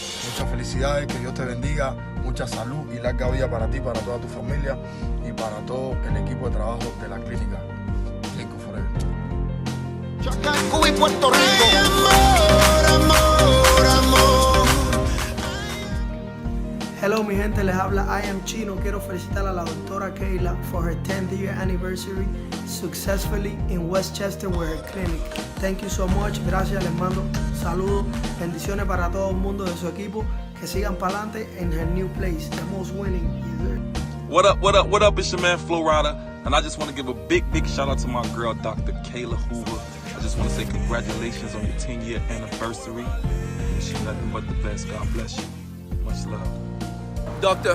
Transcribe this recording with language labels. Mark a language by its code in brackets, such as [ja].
[es] Muchas felicidades, que Dios te bendiga, mucha salud y larga vida para ti, para toda tu familia y para todo el equipo de trabajo de la clínica Yerko Forel. Cuba y Puerto Rico. Hello mi gente, les habla I Am Chino. Quiero felicitar a la doctora Keila [en] for her 10th year anniversary successfully in Westchester with her clinic. Thank you so much. [es] Gracias, les mando saludos, bendiciones para todo el mundo de su equipo. Que sigan para adelante [en] in her new place, the most winning. What up, it's your man Flo Rida, and I just want to give a big shout out to my girl, Dr. Keila Hoover. I just want to say congratulations on your 10-year anniversary. Wish you nothing but the best. God bless you. Much love. Dr.